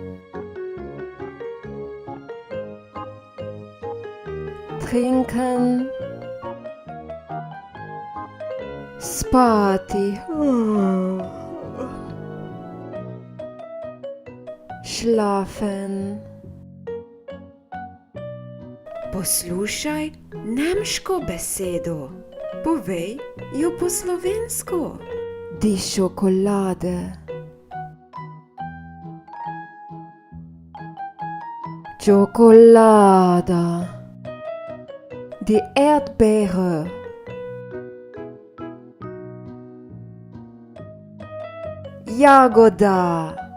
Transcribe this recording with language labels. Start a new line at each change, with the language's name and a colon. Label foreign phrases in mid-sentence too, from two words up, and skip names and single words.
German: Trinken.
Slovenian: Spati.
German: Schlafen.
Slovenian: Poslušaj nemško besedo. Povej jo po slovensko.
German: Die Schokolade.
Italian: Cioccolata.
German: Die Erdbeere.
Slovenian: Jagoda.